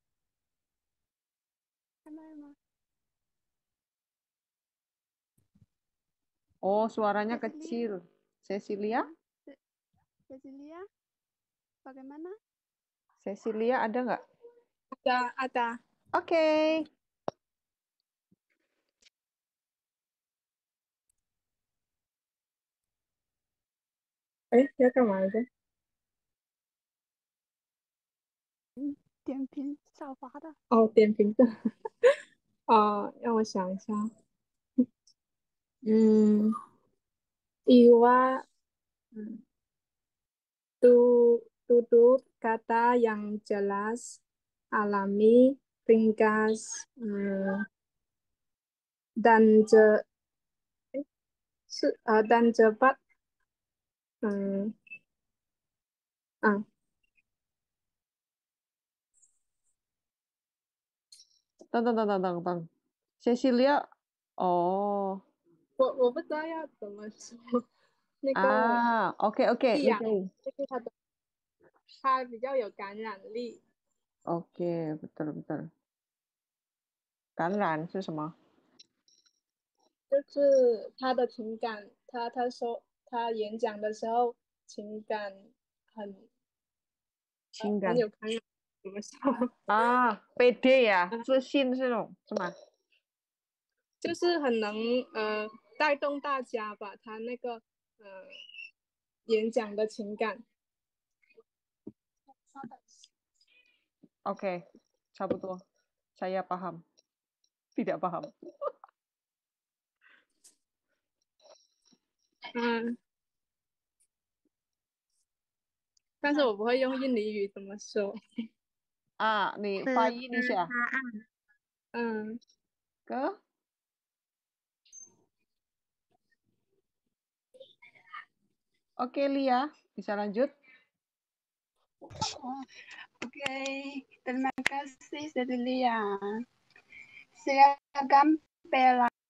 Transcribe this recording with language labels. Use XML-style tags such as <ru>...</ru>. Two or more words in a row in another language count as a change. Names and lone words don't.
<id>Sama. Oh, suaranya kecil. Cecilia? Cecilia, bagaimana? Cecilia ada nggak? Ada. Oke.</id> <zh>要干嘛的？点评少华的。哦，点评的。让我想一下。</zh> <id>Iwa tutur kata yang jelas, alami, ringkas, dan dan cepat.</id> <zh>等 Cecilia， 哦，我不知道要怎么说那个，OK，易养，你可以，就是它比较有感染力。 OK，betul。感染是什么？就是他的情感，他说他演讲的时候情感很有感染，怎么说？</zh> <id>pede ya，</id> <zh>自信这种是吗？就是很能带动大家吧，他那个演讲的情感。</zh> <id>OK，</id> <zh>差不多</zh> <id>，saya paham，tidak paham。</id> <zh>但是我不会用印尼语怎么说。你翻译一下。</zh> <id>ke Oke, Lia, bisa lanjut? Oke, terima kasih Cecilia. Seragam Bella.</id>